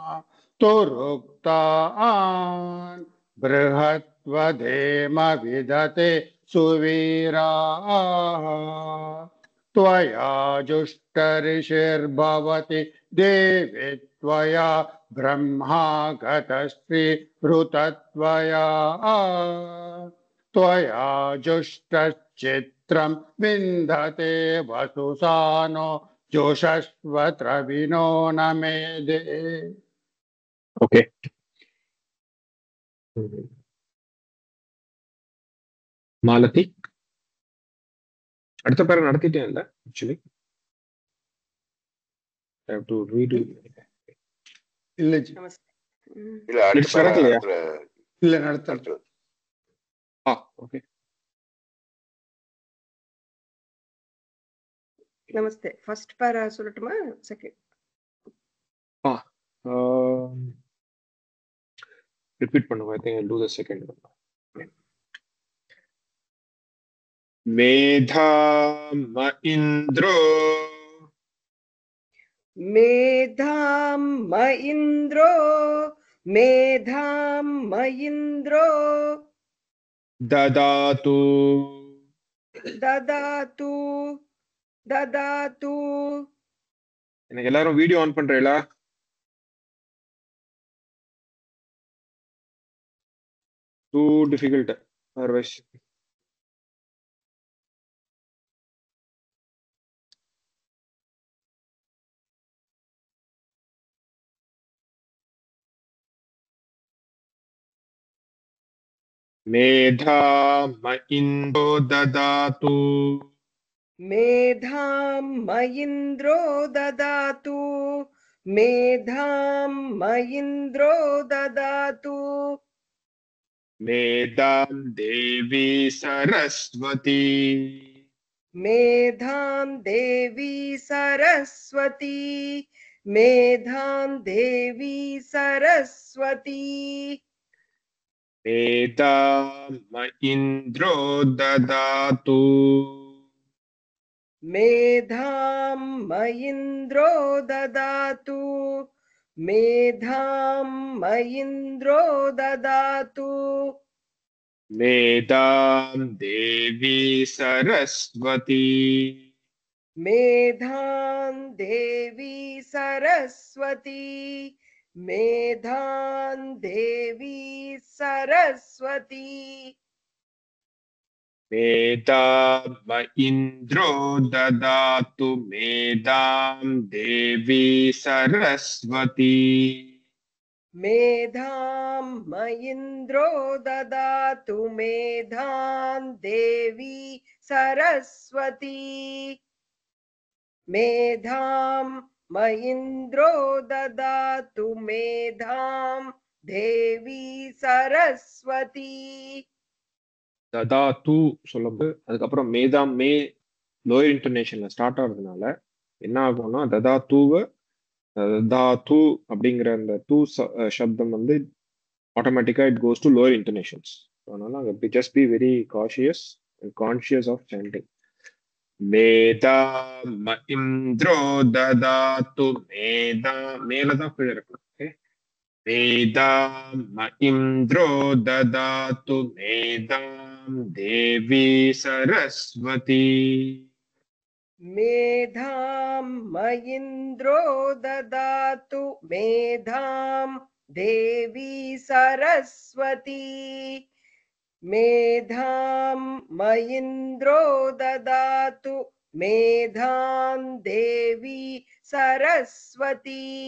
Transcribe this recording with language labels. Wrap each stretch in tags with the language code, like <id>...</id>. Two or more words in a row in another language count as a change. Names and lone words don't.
<sa>तुरुक्तान् बृहत्वदेम विदते सुवीराः त्वया जुष्टऋषिर्भवति देवी त्वया ब्रह्मा गतश्रीरुतत्वया त्वया जुष्टश्चित्रं विन्दते वसुसानो जोषस्वद्रविणो न मेधे</sa> <en>Okay. Malati.</en> <ta>அடுத்த பேரை நடத்திட்டேன் இல்ல ஆக்சுவலி</ta> <en>I have to redo it.</en> <ta>இல்ல இல்ல அடுத்த It's நடக்கலையா? இல்ல நடத்தல.</ta> <en>Okay. నమస్తే first para சொல்லட்டுமா సెకండ్</en> <ta>repeat பண்ணுங்க.</ta> <en>I think I'll do the second one.</en> <sa>मेधाम इंद्रो మేధాం మయింద్రో ददातु దదాతు</sa> <ta>எனக்கு எல்லாரும் வீடியோ ஆன் பண்றீங்களா?</ta> <en>Too difficult otherwise.</en> <sa>मेधाम इंद्रो ददातु మేధాం మయింద్రో దదాతు मेधाम देवी सरस्वती మేధాం దేవి సరస్వతి मेधाम इंद्रो ददातु మేధాం మయింద్రో దదాతు मेधाम देवी सरस्वती మేధాం దేవి సరస్వతి मेधाम इंद्रो ददातु मेधाम देवी सरस्वती మేధాం మయింద్రో దదాతు మేధాం దేవి సరస్వతి మేధాం మయింద్రో దదాతు మేధాం దేవి సరస్వతి</sa> <ta>ததாத்து சொல்லும்போது அதுக்கப்புறம் மேதாம் மே</ta> <en>lower intonation</en> <ta>ஸ்டார்ட் ஆகுறதுனால என்ன ஆகும்னா ததாத்து அப்படிங்கிற அந்த தூ சப்தம் வந்து ஆட்டோமேட்டிக்கா</ta> <en>it goes to lower intonations.</en> <ta>அதனால அங்க</ta> <en>just be very cautious and conscious of sounding.</en> <ta>மேதாம் இந்திரோ ததாத்து மேலதான் கீழே இருக்கணும். ஓகே,</ta> <sa>मेधाम इंद्रो ददातु मेधाम देवी सरस्वती మేధాం మయింద్రో దదాతు మేధాం దేవి సరస్వతి మేధాం మయింద్రో దదాతు మేధాం దేవి సరస్వతి</sa>